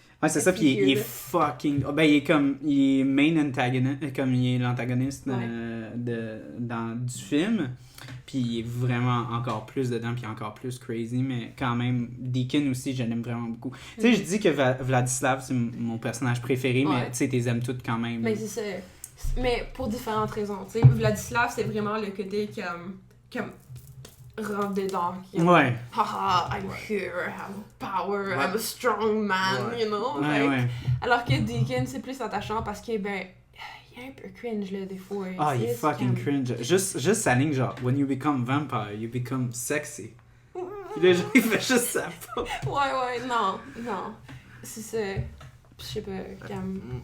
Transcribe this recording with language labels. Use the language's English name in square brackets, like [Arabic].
[French] C'est ça, puis il est fucking... il est main antagonist, comme il est l'antagoniste du film, puis il est vraiment encore plus dedans, puis encore plus crazy, mais quand même, Deacon aussi, je l'aime vraiment beaucoup. Tu sais, je dis que Vladislav, c'est mon personnage préféré, mais tu sais, t'es aimes toutes quand même. Mais c'est ça. Mais pour différentes raisons, tu sais. Vladislav, c'est vraiment le côté comme rentre dedans. Ouais. [English] Haha, I'm here, I have power, I'm a strong man, you know? [French] Alors que Deacon, c'est plus attachant parce que, ben, il est un peu cringe, là, des fois. Il est fucking cringe. Juste sa ligne, genre, [English] when you become vampire, you become sexy. [French] Il fait juste ça. Non. C'est ça. Je sais pas, comme...